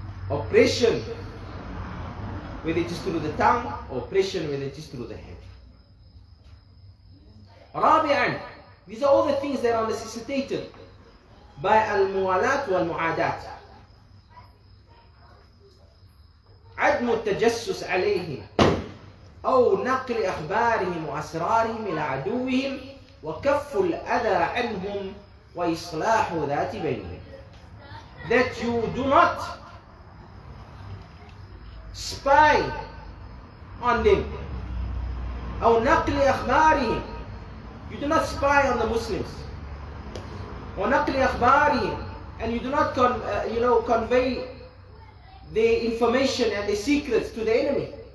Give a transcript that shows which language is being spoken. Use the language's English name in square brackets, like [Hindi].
[English] Oppression, whether it is through the tongue, oppression, whether it is through the head. Rabi'an, these are all the things that are necessitated by al-muwalat wal-mu'adat. [Arabic] عدم التجسس عليهم أو نقل أخبارهم وأسرارهم إلى عدوهم وكف الأذى عنهم وإصلاح ذات بينهم. [English] That you do not spy on them. [Arabic] أو نقل أخبارهم, [English] you do not spy on the Muslims. [Arabic] ونقل أخبارهم, [English] and you do not convey the information and the secrets to the enemy.